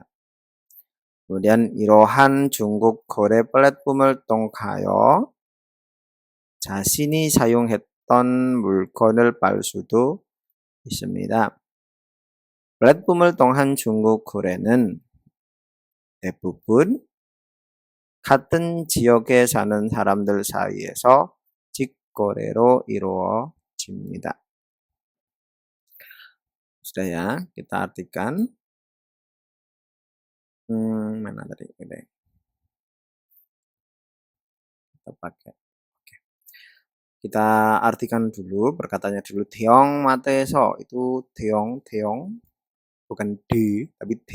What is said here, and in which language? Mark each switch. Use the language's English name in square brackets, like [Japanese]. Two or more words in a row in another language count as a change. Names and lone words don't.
[Korean] kemudian 이러한 중국 거래 플랫폼을 통하여 자신이 사용했던 물건을 팔 수도 있습니다. 플랫폼을 통한 중국 거래는 대부분 같은 지역에 사는 사람들 사이에서 직거래로 이루어집니다. [Indonesian] Sudah ya, kita artikan. Mana tadi? Kita pakai. Oke. Kita artikan dulu, perkataannya dulu. 대형마트에서 itu 대형 bukan D, tapi D.